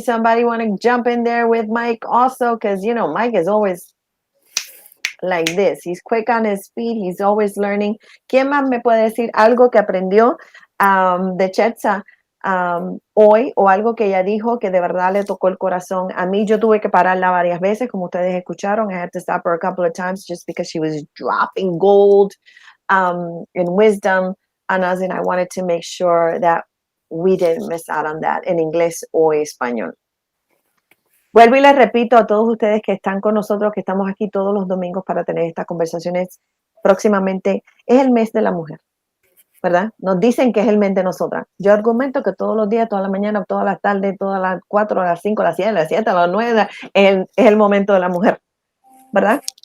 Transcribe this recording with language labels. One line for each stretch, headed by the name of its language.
English: Somebody want to jump in there with Mike also? Because, you know, Mike is always like this. He's quick on his feet. He's always learning.
Spanish: ¿Quién más me puede decir algo que aprendió de Chetza hoy o algo que ella dijo que de verdad le tocó el corazón? A mí yo tuve que pararla varias veces, como ustedes escucharon.
English: I had to stop her a couple of times just because she was dropping gold and wisdom on us, and I wanted to make sure that we didn't miss out on that
Spanish: en inglés o español. Vuelvo y les repito a todos ustedes que están con nosotros, que estamos aquí todos los domingos para tener estas conversaciones próximamente. Es el mes de la mujer, ¿verdad? Nos dicen que es el mes de nosotras. Yo argumento que todos los días, toda la mañana, todas las tardes, todas las 4, a las 5, a las 7, a las 7, a las 9, es el momento de la mujer, ¿verdad?